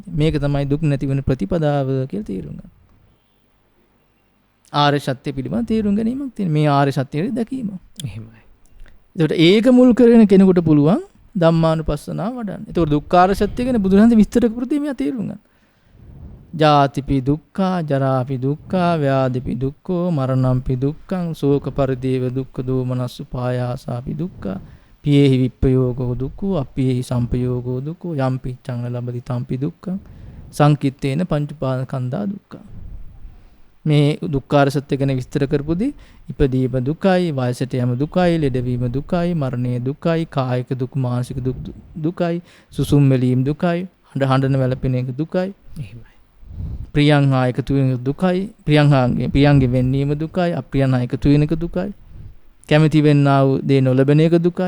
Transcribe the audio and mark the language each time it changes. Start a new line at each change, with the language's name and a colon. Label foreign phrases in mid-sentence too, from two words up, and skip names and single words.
Sinhala: මේක තමයි දුක් නැති වෙන ප්‍රතිපදාව කියලා තේරුම් ගන්න. ආර්ය සත්‍ය පිළිබඳ තේරුම් ගැනීමක් තියෙන. මේ ආර්ය සත්‍යයේ දැකීම. එහෙමයි. ඒකට ඒක මුල් කරගෙන කෙනෙකුට පුළුවන් ධම්මානුපස්සනාව වඩන්න. ඒතකොට දුක්ඛාර සත්‍ය ගැන බුදුරජාණන් විස්තර කරපු දේ මෙයා තේරුම් ගන්න.
Pali: ජාතිපි දුක්ඛා, ජරාපි දුක්ඛා, ව්‍යාධිපි දුක්ඛෝ, මරණම්පි දුක්ඛං, ශෝක පරිදේව දුක්ඛ දෝමනස්සු පායාසාපි දුක්ඛා, පියේහි විප්පයෝගෝ දුක්ඛෝ, අප්පියේහි සම්පයෝගෝ දුක්ඛෝ, යම්පි චං ලබති තම්පි දුක්ඛං, සංකිට්ඨේන පංච උපාදානස්කන්ධා දුක්ඛා.
Sinhala: මේ දුක්ඛාර සත්‍ය ගැන විස්තර කරපුදී ඉපදීම දුකයි, වයසට යෑම දුකයි, ලෙඩවීම දුකයි, මරණය දුකයි, කායික දුක්, මානසික දුක් දුකයි, සුසුම් වෙලීම් දුකයි, හඬන වැළපෙන එක දුකයි. එහෙමයි. ප්‍රියං හා එකතු වෙන දුකයි, ප්‍රියංගේ වෙන්නීම දුකයි, අප්‍රියං හා එකතු වෙන එක දුකයි, කැමැති වෙන්නා වූ දේ නොලැබෙන එක දුකයි.